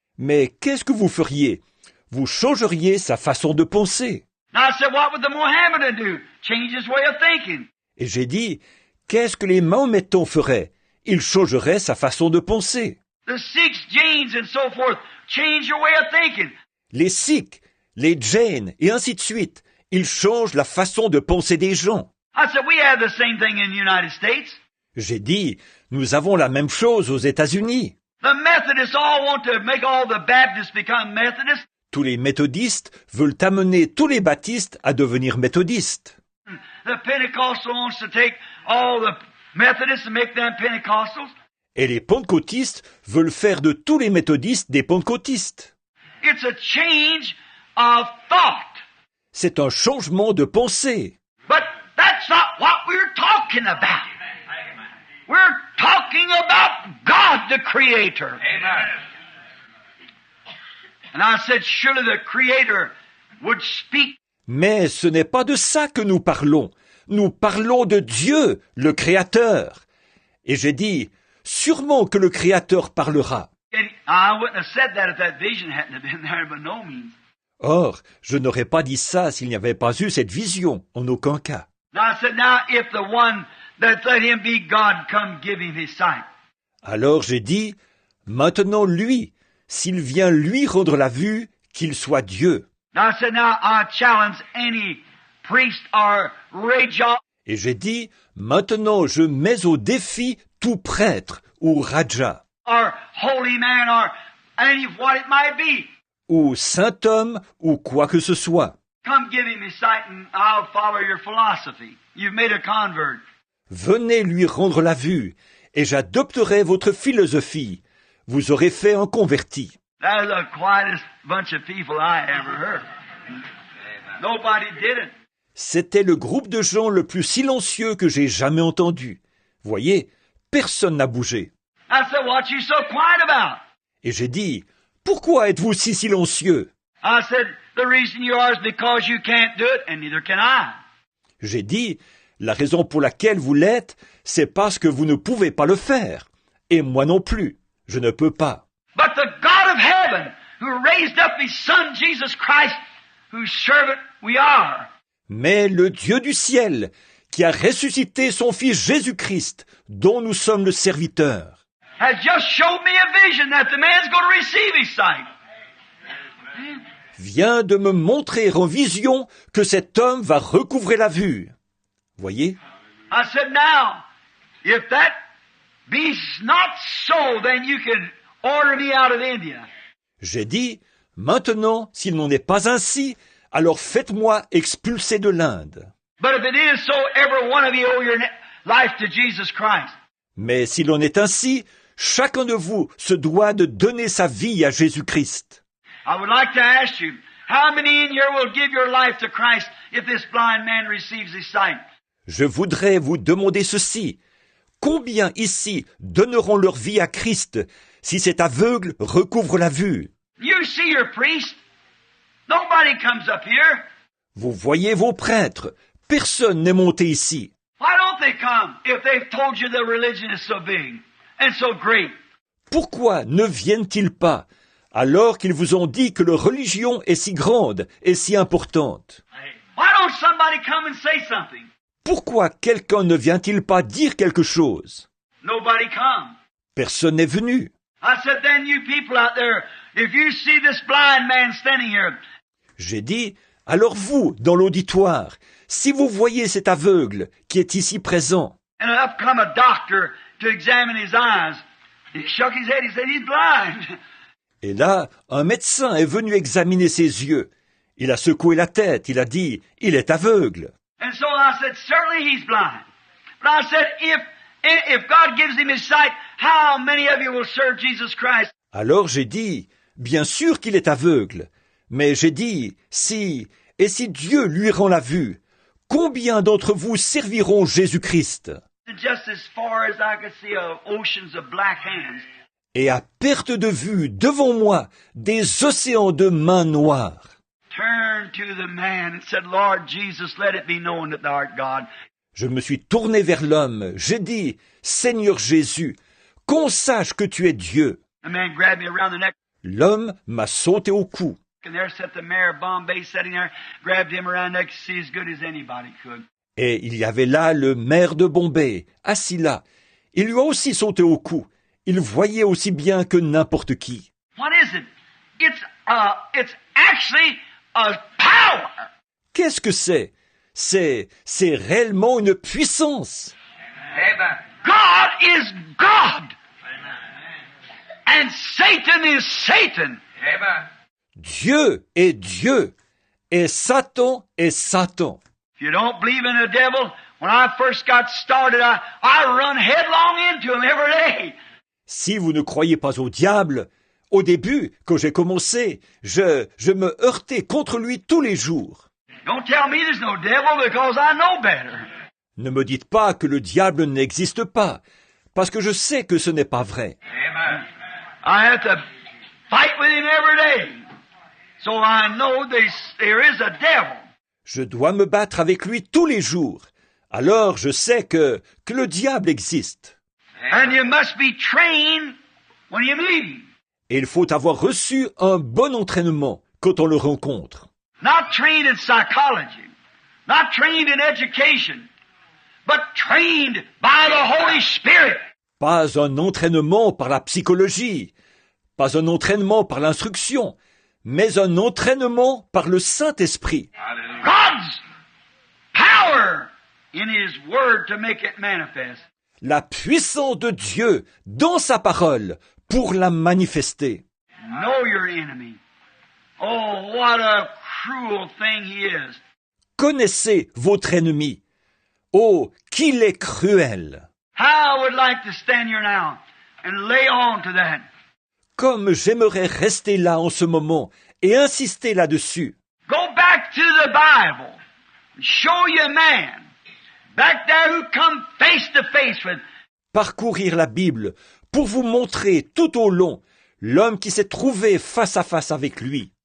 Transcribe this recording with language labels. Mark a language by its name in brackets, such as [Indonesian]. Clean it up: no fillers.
[French] Mais qu'est-ce que vous feriez? Vous changeriez sa façon de penser. [English] Now I said, what would the Mohammedan do? Change his way of thinking. [French] Et j'ai dit, qu'est-ce que les Mahométans feraient? Ils changeraient sa façon de penser. [English] The Sikhs, Jains, and so forth, change your way of thinking. [French] Les Sikhs, les Jains, et ainsi de suite, ils changent la façon de penser des gens. [English] I said, we have the same thing in the United States. [French] J'ai dit, nous avons la même chose aux États-Unis. [English] The Methodists all want to make all the Baptists become Methodists. [French] Tous les méthodistes veulent amener tous les baptistes à devenir méthodistes. [English] The Pentecostal wants to take all the Methodists and make them Pentecostals. [French] Et les pentecôtistes veulent faire de tous les méthodistes des pentecôtistes. [English] It's a change of thought. [French] C'est un changement de pensée. [English] But that's not what we're talking about. We're talking about God, the Creator. And I said, surely the Creator would speak. [French] Mais ce n'est pas de ça que nous parlons. Nous parlons de Dieu, le Créateur. Et j'ai dit, sûrement que le Créateur parlera. [English] And I wouldn't have said that if that vision hadn't have been there, by no means. [French] Or, je n'aurais pas dit ça s'il n'y avait pas eu cette vision, en aucun cas. [English] Now I said, now if the one that let him be God come give him his sight. [French] Alors j'ai dit, maintenant lui, s'il vient lui rendre la vue, qu'il soit Dieu. [English] Now I said, now I challenge any priest or raja [French] Et j'ai dit, maintenant je mets au défi tout prêtre ou raja, [English] or holy man or any what it might be. [French] ou saint homme, ou quoi que ce soit. [English] Come give him his sight and I'll follow your philosophy. You've made a convert. [French] Venez lui rendre la vue, et j'adopterai votre philosophie. Vous aurez fait un converti. [English] That is the quietest bunch of people I ever heard. Nobody did it. [French] C'était le groupe de gens le plus silencieux que j'ai jamais entendu. Voyez, personne n'a bougé. [English] I said, what you so quiet about? [French] Et j'ai dit, pourquoi êtes-vous si silencieux? [English] I said, the reason you are is because you can't do it, and neither can I. [French] J'ai dit, la raison pour laquelle vous l'êtes, c'est parce que vous ne pouvez pas le faire. Et moi non plus, je ne peux pas. [English] But the God of heaven, who raised up his Son, Jesus Christ, whose servant we are. [French] Mais le Dieu du ciel, qui a ressuscité son Fils Jésus-Christ, dont nous sommes le serviteur. [English] has just showed me a vision that the man's going to receive his sight. [French] vient de me montrer en vision que cet homme va recouvrer la vue. Voyez? [English] I said, now, if that be not so, then you can order me out of India. [French] J'ai dit, maintenant, s'il n'en est pas ainsi, alors faites-moi expulser de l'Inde. [English] But if it is so, every one of you owe your life to Jesus Christ. [French] Mais s'il en est ainsi, chacun de vous se doit de donner sa vie à Jésus-Christ. [English] I would like to ask you, how many in here will give your life to Christ if this blind man receives his sight? [French] Je voudrais vous demander ceci. Combien ici donneront leur vie à Christ si cet aveugle recouvre la vue? [English] You see your priest. Nobody comes up here. [French] Vous voyez vos prêtres. Personne n'est monté ici. [English] Why don't they come if they've told you the religion is so big and so great? [French] Pourquoi ne viennent-ils pas alors qu'ils vous ont dit que leur religion est si grande et si importante? [English] Why don't somebody come and say something? [French] Pourquoi quelqu'un ne vient-il pas dire quelque chose? [English] Nobody come. [French] Personne n'est venu. [English] I said, then you people out there, if you see this blind man standing here, [French] J'ai dit, alors vous, dans l'auditoire, si vous voyez cet aveugle qui est ici présent, [English] and up come a doctor to examine his eyes, he shook his head, he said, he's blind. [French] et là, un médecin est venu examiner ses yeux. Il a secoué la tête, il a dit, il est aveugle. [English] And so I said, certainly he's blind. But I said, if God gives him his sight, how many of you will serve Jesus Christ? [French] Alors j'ai dit, bien sûr qu'il est aveugle, mais j'ai dit, si Dieu lui rend la vue, combien d'entre vous serviront Jésus-Christ? [English] And just as far as I could see oceans of black hands, [French] Et à perte de vue, devant moi, des océans de mains noires. [English] turned to the man and said, Lord Jesus, let it be known that thou art God. [French] Je me suis tourné vers l'homme, j'ai dit, Seigneur Jésus, qu'on sache que tu es Dieu. [English] The man grabbed me around the neck, [French] L'homme m'a sauté au cou. [English] and there sat the mayor of Bombay sitting there, grabbed him around the neck to see as good as anybody could. [French] Et il y avait là le maire de Bombay, assis là. Il lui a aussi sauté au cou. Il voyait aussi bien que n'importe qui. [English] What is it? It's actually a power. [French] Qu'est-ce que c'est? C'est réellement une puissance. [English] Amen. God is God. And Satan is Satan. Amen. [French] Dieu est Dieu. Et Satan est Satan. [English] If you don't believe in the devil, when I first got started, I run headlong into him every day. [French] Si vous ne croyez pas au diable, au début, quand j'ai commencé, je me heurtais contre lui tous les jours. [English] Don't tell me there's no devil because I know better. [French] Ne me dites pas que le diable n'existe pas, parce que je sais que ce n'est pas vrai. [English] Amen. I have to fight with him every day. So I know there is a devil. [French] Je dois me battre avec lui tous les jours. Alors je sais que le diable existe. [English] And you must be trained when you meet him. [French] Et il faut avoir reçu un bon entraînement quand on le rencontre. [English] Not trained in psychology, not trained in education, but trained by the Holy Spirit. [French] Pas un entraînement par la psychologie, pas un entraînement par l'instruction, mais un entraînement par le Saint-Esprit. [English] God's power in His Word to make it manifest. [French] La puissance de Dieu dans sa parole pour la manifester. [English] Know your enemy. Oh, what a cruel thing he is. [French] Connaissez votre ennemi. Oh, qu'il est cruel! [English] How I would like to stand here now and lay on to that. [French] Comme j'aimerais rester là en ce moment et insister là-dessus. [English] Go back to the Bible. Show you a man back there who come face to face with. [French] Parcourir la Bible pour vous montrer tout au long l'homme qui s'est trouvé face à face avec lui.